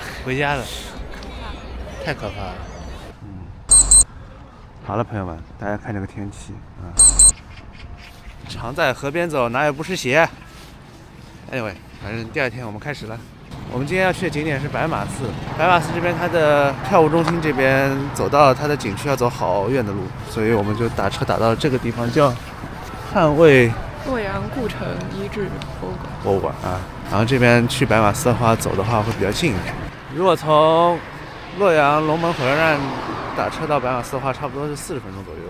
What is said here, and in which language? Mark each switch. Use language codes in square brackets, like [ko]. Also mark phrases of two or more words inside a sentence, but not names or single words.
[zh] 回家了，可怕，太可怕了。好了，朋友們，大家看這個天氣啊，常在河邊走，哪有不濕鞋？Anyway。反正第二天我們開始了。我們今天要去的景點是白馬寺。白馬寺這邊它的票務中心這邊走到它的景區要走好遠的路，所以我們就打車打到這個地方，叫捍衛洛陽故城遺址博物館啊。然後這邊去白馬寺的話，走的話會比較近一點。如果從洛陽龍門火車站打車到白馬寺的話，差不多是40分鐘左右。